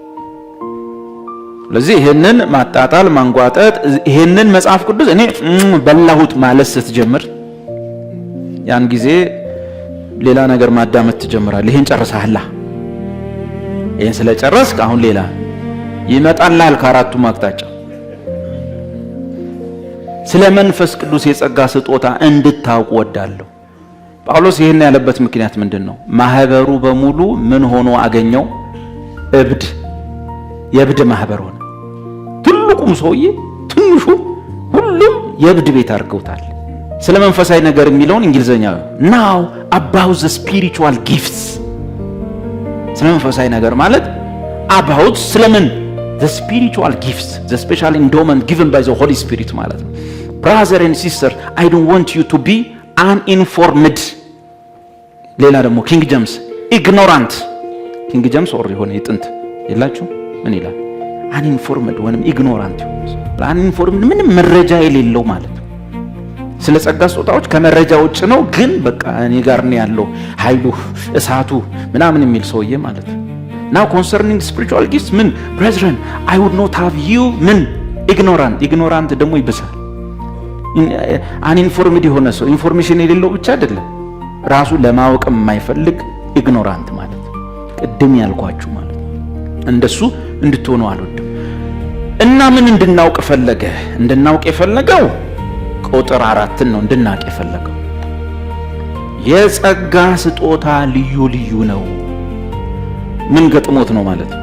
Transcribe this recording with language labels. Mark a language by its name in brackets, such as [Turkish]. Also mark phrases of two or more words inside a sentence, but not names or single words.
[Amharic] ስለዚህ ይሄንን ማጣጣል ማንጓጠጥ፣ ይሄንን መጽሐፍ ቅዱስ እኔ በላሁት ማለት ስትጀምር ያን ጊዜ ሌላ ነገር ማዳመጥ ትጀምራለህ። ይሄን ጨርሰሃላ፣ ይሄን ስለጨረስክ አሁን ሌላ ይመጣልሃል ከአራቱ አቅጣጫ። ስለ መንፈስ ቅዱስ የጸጋ ስጦታ እንድታውቁ ወዳለሁ። ጳውሎስ ይሄን ያለበት ምክንያት ምንድነው? ማህበሩ በሙሉ ምን ሆኖ አገኘው? እብድ፣ የእብድ ማህበር ሆነ። ትልቁም ሰውዬ ትንሹ ሁሉም የእብድ ቤት አድርገውታል። ስለ መንፈሳዊ ነገር የሚለውን እንግሊዘኛ [English] now about the spiritual gifts [Amharic] ስለ መንፈሳዊ ነገር ማለት about ስለምን [English] the spiritual gifts the special endowment given by the Holy Spirit [Amharic] ማለት ነው። [English] brother and sister I don't want you to be uninformed [Amharic] ሌላ ደግሞ ኪንግ ጀምስ [English] ignorant ኪንግ [Amharic] ጀምስ ኦር የሆነ የጥንት የላችሁ ምን ይላል uninformed ወይንም [English] ignorant uninformed [Amharic] ምንም መረጃ የሌለው ማለት ነው። ስለ ጸጋ ስጦታዎች ከመረጃ ውጭ ነው ግን በቃ እኔ ጋር ነው ያለው ኃይሉ እሳቱ ምናምን የሚል ሰውዬ ማለት ነው። [English] now concerning spiritual gifts [Amharic] ምን [English] brethren I would not have you [Amharic] ምን ignorant ደግሞ ይብሳል። uninformed የሆነ ሰው ኢንፎርሜሽን የሌለው ብቻ አይደለም ራሱ ለማወቅ የማይፈልግ ignorant ማለት ቅድም ያልኳችሁ ማለት እንደሱ እንድትሆኑ አልወድም። እና ምን እንድናውቅ ፈለገ? እንድናውቅ የፈለገው ቁጥር 4 ነው እንድናውቅ የፈለገው የጸጋ ስጦታ ልዩ ልዩ ነው። ምን ገጥሞት ነው ማለት ነው?